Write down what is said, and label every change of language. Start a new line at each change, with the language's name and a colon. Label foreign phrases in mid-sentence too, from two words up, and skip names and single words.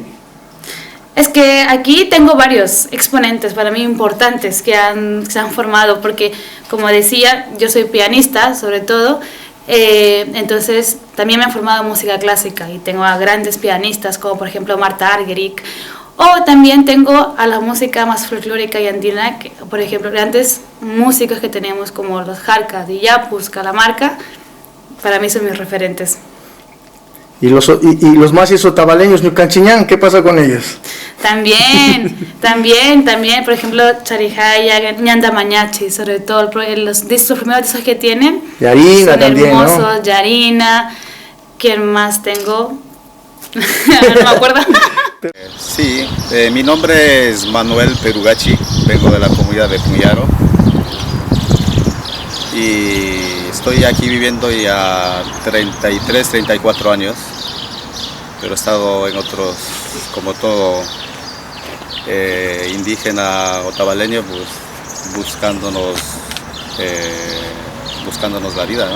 Spanish: Es que aquí tengo varios exponentes para mí importantes que se han formado, porque como decía, yo soy pianista sobre todo, entonces también me han formado en música clásica y tengo a grandes pianistas como por ejemplo Marta Argerich, o también tengo a la música más folclórica y andina, que, por ejemplo, grandes músicos que tenemos como los Jarcas, Yapus, Calamarca, para mí son mis referentes. ¿Y los masis otavaleños, Ñucanchiñán, qué pasa con ellos? También, por ejemplo, Charijaya, Ñanda Mañachi, sobre todo los primeros discos que tienen. Yarina son también, hermosos, ¿no? Yarina, ¿quién más tengo? No me acuerdo. Sí, mi nombre es Manuel Perugachi, vengo de la comunidad de Puyaro y estoy aquí viviendo ya 33, 34 años, pero he estado en otros, como todo indígena otavaleño, pues buscándonos la vida, ¿no?